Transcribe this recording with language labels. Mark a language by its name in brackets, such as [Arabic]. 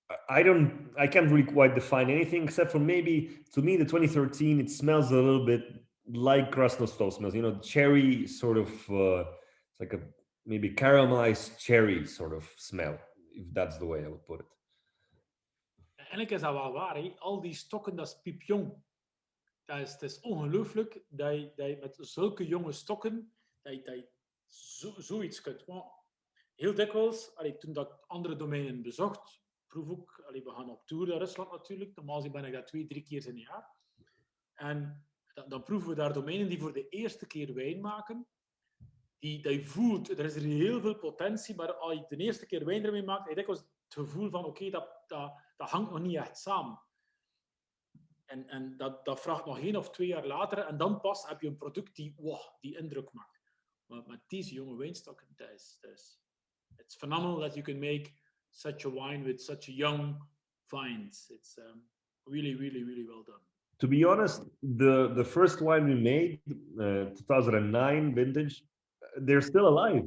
[English] I can't really quite define anything except for maybe, to me, the 2013, it smells a little bit like Krasnoslop smells, cherry sort of, it's like a maybe caramelized cherry sort of smell, if that's the way I would put it. [Dutch] Eigenlijk is dat wel waar, hè? Al die stokken, dat is piepjong. Het is ongelooflijk dat je met zulke jonge stokken dat je zoiets kunt. Heel dikwijls, toen dat ik andere domeinen bezocht, proef ook, we gaan op tour naar Rusland natuurlijk, normaal ben ik daar 2-3 keer in een jaar. En dan proeven we daar domeinen die voor de eerste keer wijn maken. die voelt, er is er heel veel potentie, maar als je de eerste keer wijn ermee maakt, heb je dikwijls het gevoel van, oké, dat hangt nog niet echt samen. En dat vraagt nog 1 of 2 jaar later, en dan pas heb je een product die indruk maakt. Maar met deze jonge wijnstokken, [English] it's phenomenal that you can make such a wine with such a young vines. It's really, really, really well done. To be honest, the first wine we made, 2009 vintage, they're still alive.